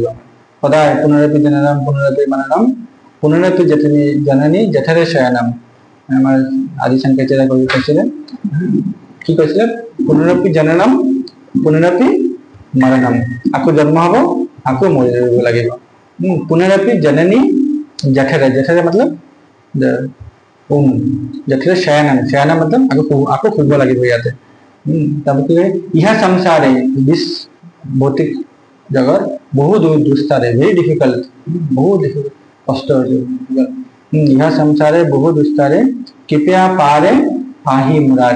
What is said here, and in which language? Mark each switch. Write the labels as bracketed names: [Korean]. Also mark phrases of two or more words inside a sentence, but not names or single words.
[Sanskrit] সদায় पुनरपि जननं पुनरपि मननं पुनरपि जननी जठरे शयनम्। [Assamese] আমাৰ আদি শংকৰাচাৰ্য কবি কৈছিলে, কি কৈছিলে? [Sanskrit] पुनरपि जननं पुनरपि मरणम्, [Assamese] আকৌ জন্ম হব, আকৌ মৰি যাব লাগিব। [Sanskrit] पुनरपि जननी जठरे मतलब जठरे शयनम मतलब [Assamese] আকৌ শুব লাগিব ইয়াতে। তাৰপৰা কি হয়? [Sanskrit] इह संसारे, [Assamese] দিস ভৌতিক জগত [Sanskrit] बहु दुस्तारे, [English] very difficult, [Assamese] বহুত কষ্ট হৈছে। [Sanskrit] इह संसारे बहु दुस्तारे कृपया पारे पाहि मुरारे।